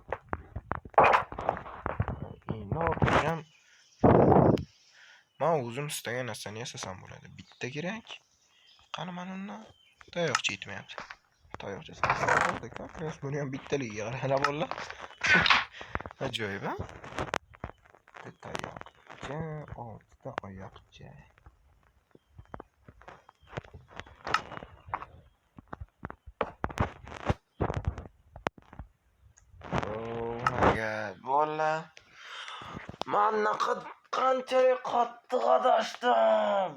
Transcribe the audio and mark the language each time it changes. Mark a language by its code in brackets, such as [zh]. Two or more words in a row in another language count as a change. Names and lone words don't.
[uz] Nima men o'zim istagan narsani yasasam bo'ladi. Bitta kerak. Qani mana undan tayoqcha yetmayapti. Tayoqchasi ekan. Buni ham bittaligiga qaranglar bolalar. Ajoyib, ha? Bitta tayoqcha, 6 ta oyoqcha. [en] Oh my god, [uz] bolalar. Men qanchalik qattiq adashdim.